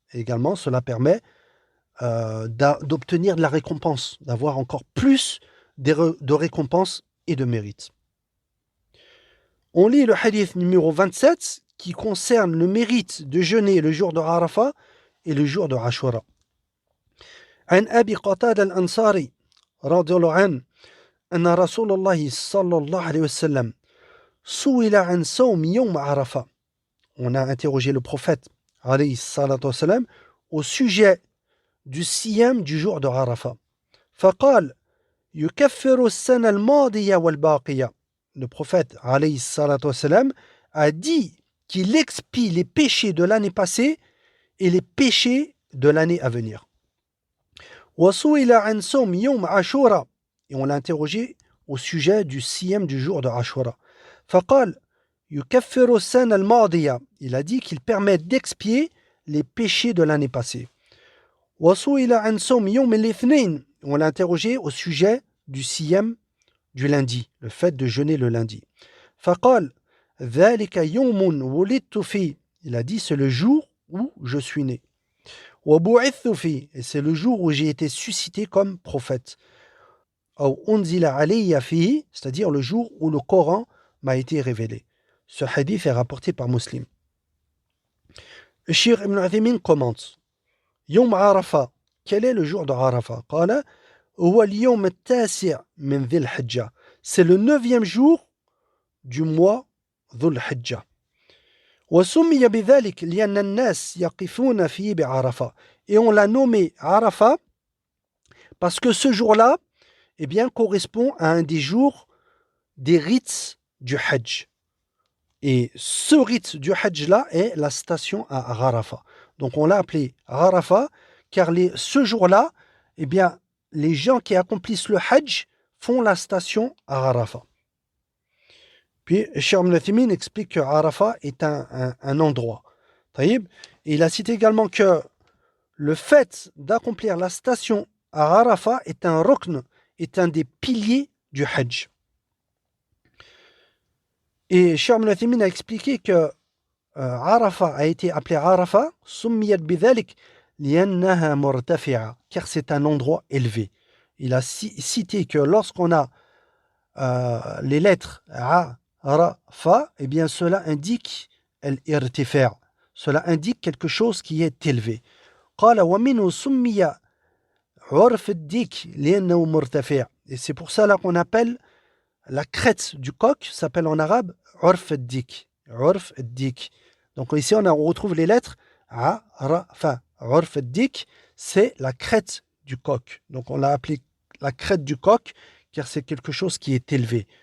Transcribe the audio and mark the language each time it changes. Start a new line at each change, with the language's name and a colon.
French: Également, cela permet d'obtenir de la récompense, d'avoir encore plus de récompense et de mérite. On lit le hadith numéro 27 qui concerne le mérite de jeûner le jour de Arafat et le jour de Ashura.
Arabic: عن أبي قتادة الأنصاري رضي الله عنه أن رسول الله صلى الله عليه وسلم سئل عن صوم يوم عرفة.
French: On a interrogé le prophète
Arabic: عليه الصلاة والسلام
French: au sujet du siyam du jour de Arafat.
Arabic: فقال يكفر السنة الماضية والباقية.
French: Le prophète
Arabic: عليه الصلاة والسلام
French: a dit qu'il expie les péchés de l'année passée et les péchés de l'année à venir.
Arabic: وسئل عن صوم يوم عاشوراء.
French: Et on l'a interrogé au sujet du siyam du jour de Ashura.
Arabic: فقال يكفر السنة الماضية.
French: Il a dit qu'il permet d'expier les péchés de l'année passée.
Arabic: وسئل عن صوم يوم الاثنين.
French: On l'a interrogé au sujet du siyam du lundi, le fait de jeûner le lundi.
Arabic: فقال ذلك يوم ولدت فيه.
French: Il a dit c'est le jour où je suis né.
Arabic: وبعثت فيه.
French: Et c'est le jour où j'ai été suscité comme prophète.
Arabic: أو أنزل علي فيه,
French: c'est-à-dire le jour où le Coran m'a été révélé. Ce hadith est rapporté par Muslim. Le Cheikh Ibn Uthaymin commente يوم عرفة. Quel est le jour de Arafat?
Arabic: قال هو اليوم التاسع من ذي الحجة.
French: C'est le 9e jour du mois ذو الحجة.
Arabic: وسمي بذلك لأن الناس يقفون فيه بعرفة.
French: Et on l'a nommé Arafat parce que ce jour-là, eh bien, correspond à un des jours des rites du Hajj. Et ce rite du Hajj-là est la station à Arafat. Donc on l'a appelé Arafat car ce jour-là, eh bien, les gens qui accomplissent le Hajj font la station à Arafat. Puis, Cheikh Ibn Uthaymin explique que Arafat est un endroit. Taïb. Et il a cité également que le fait d'accomplir la station à Arafat est un rukn, est un des piliers du Hajj. Et Cheikh Ibn Uthaymin a expliqué que Arafa a été appelé Arafa,
Arabic: summiyat bidhalik liannaha murtafi'a,
French: car c'est un endroit élevé. Il a cité que lorsqu'on a les lettres A, Ra, Fa, eh bien cela indique l'irtifa', cela indique quelque chose qui est élevé.
Arabic: قال ومنه سمي عرف الديك لأنه مرتفع.
French: Et c'est pour ça là qu'on appelle la crête du coq, s'appelle en arabe عرف الديك.
Arabic: عرف الديك.
French: Donc ici on retrouve les lettres A, Ra, Fa. عرف الديك, c'est la crête du coq. Donc on l'a appelé la crête du coq car c'est quelque chose qui est élevé.